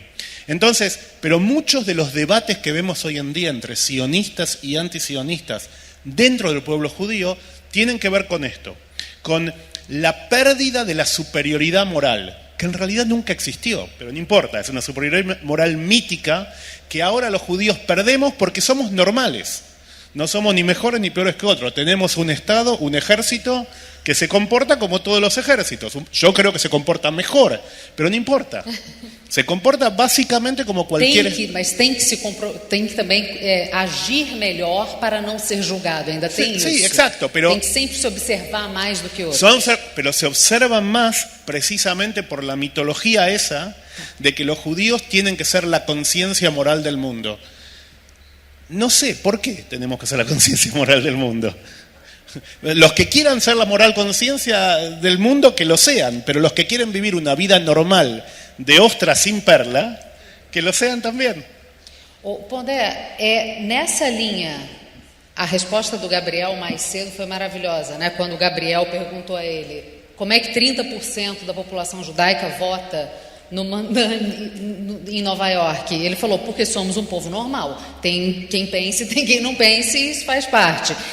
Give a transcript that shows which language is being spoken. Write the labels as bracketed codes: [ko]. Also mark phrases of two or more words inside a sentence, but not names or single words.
[es] Entonces, pero muchos de los debates que vemos hoy en día entre sionistas y antisionistas dentro del pueblo judío tienen que ver con esto, con la pérdida de la superioridad moral, que en realidad nunca existió, pero no importa, es una superioridad moral mítica que ahora los judíos perdemos porque somos normales. No somos ni mejores ni peores que otros. Tenemos un Estado, un ejército que se comporta como todos los ejércitos. Yo creo que se comporta mejor, pero no importa. Se comporta básicamente como cualquier... [pt] Mas tem que também agir melhor para não ser julgado. Ainda tem isso. [es] Sí, exacto, pero... [pt] Tem que sempre se observar mais do que outros. [es] Pero se observan más precisamente por la mitología esa de que los judíos tienen que ser la conciencia moral del mundo. No sé por qué tenemos que ser la conciencia moral del mundo. Los que quieran ser la moral conciencia del mundo, que lo sean, pero los que quieren vivir una vida normal de ostra sin perla, que lo sean también. [pt] Pondé, nessa linha, a resposta do Gabriel mais cedo foi maravilhosa, né? Quando o Gabriel perguntou a ele como é que 30% da população judaica vota em Nova York. Ele falou, porque somos um povo normal. Tem quem pense, tem quem não pense, e isso faz parte.